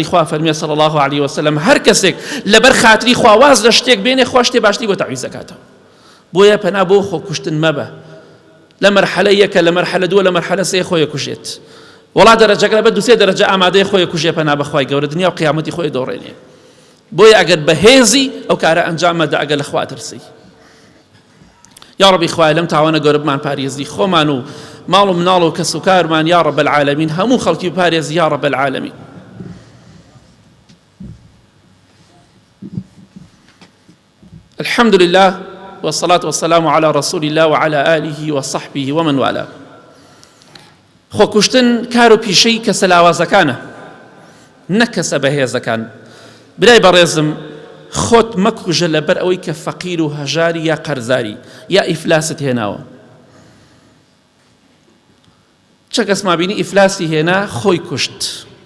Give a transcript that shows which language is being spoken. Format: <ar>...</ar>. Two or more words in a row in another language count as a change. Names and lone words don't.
<ckb>خوا فەرمێ</ckb> <ar>صلی الله عليه وسلم</ar> <ckb>هەر کەسێک لەبەر خاتری خواواز لە شتێک بێنێ خوا شتێ باشتری بۆ تەعویز دەکاتەوە بۆیە پەنا بۆ خۆ کوشتن مەبە لە مەرحەلە یەکە لە مەرحەلە دووە لە مەرحەلە سێ خۆی کوژێت وڵا دەرەجەکە بە دووسێ دەرەجە ئامادەی خۆی کوژێ پەنا بەخوای گەورە دنیا و قیامەتی خۆی دۆڕێنێ بۆیە ئەگەر بەهێزی ئەو کارە ئەنجام مەدە ئەگەر لە خوا ترسی</ckb> <ar>یا ربی</ar> <ckb>خوای لەم تاوانە گەورە بمان پارێزی خۆمان و ماڵ و مناڵ و کەس و کارمان</ckb> <ar>یا رب العالمین</ar> <ckb>هەموو خەڵکی پارێزی</ckb> <ar>یا رب العالمین الحمد لله والصلاة والسلام على رسول الله وعلى آله وصحبه ومن والاه</ar> <ckb>خۆ کوشتن کار و پیشەی کەسە لاوازەکانە نەک کەسە بەهێزەکان برای بەڕێزم خۆت مەکوژە لەبەر ئەوەی کە فەقیر و هەژاری یا قەرزاری یا ئیفلاست هێناوە چە کەس مابینی ئیفلاسی هێنا خۆی کوشت</ckb>